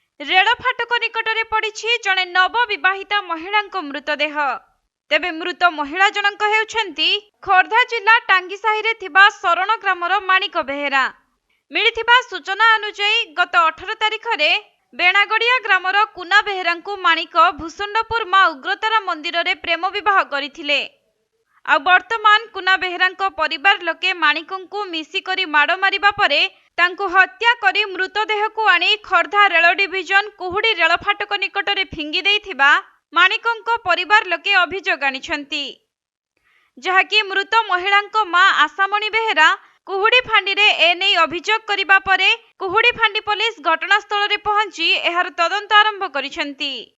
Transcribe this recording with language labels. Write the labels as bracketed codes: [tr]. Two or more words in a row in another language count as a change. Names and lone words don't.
[or] ରେଳ ଫାଟକ ନିକଟରେ ପଡ଼ି ରହିଛି ନବବିବାହିତା ମହିଳା ମୃତଦେହ। ତେବେ ମୃତ ମହିଳା ଜଣକ ହେଉଛନ୍ତି ଖୋର୍ଦ୍ଧା ଜିଲ୍ଲା ଟାଙ୍ଗୀସାହି ରେ ଥିବା ଶରଣ ଗ୍ରାମର ମାଣିକ ବେହେରା। ମିଳିଥିବା ସୂଚନା ଅନୁସାରେ ଗତ 18 ତାରିଖ ରେ ବେଣାଗଡ଼ିଆ ଗ୍ରାମର କୁନା ବେହେରା ମାଣିକ ଭୁଷୁଣ୍ଡପୁର ମା ଉଗ୍ରତାରା ମନ୍ଦିର ରେ ପ୍ରେମ ବିବାହ କରିଥିଲେ। ଆଉ ବର୍ତ୍ତମାନ କୁନା ବେହେରା ପରିବାର ଲୋକେ ମାଣିକଙ୍କୁ ମିଶିକରି ମାଡ଼ ମାରିବା ପରେ ତାଙ୍କୁ ହତ୍ୟା କରି ମୃତଦେହ କୁ ଆଣି ଖୋର୍ଦ୍ଧା ରେଳ ଡିଭିଜନ କୁହୁଡ଼ି ରେଳ ଫାଟକ ନିକଟରେ ଫିଙ୍ଗି ଦେଇଥିବା ମାଣିକଙ୍କ ପରିବାର ଲୋକେ ଅଭିଯୋଗ ଆଣିଛନ୍ତି। ଯାହାକି ମୃତ ମହିଳାଙ୍କ ମା ଆଶାମଣି ବେହେରା କୁହୁଡ଼ି ଫାଣ୍ଡି ରେ ଏନେଇ ଅଭିଯୋଗ କରିବା ପରେ କୁହୁଡ଼ି ଫାଣ୍ଡି ପୋଲିସ ଘଟଣାସ୍ଥଳ ରେ ପହଞ୍ଚି ଏହାର ତଦନ୍ତ ଆରମ୍ଭ କରିଛନ୍ତି।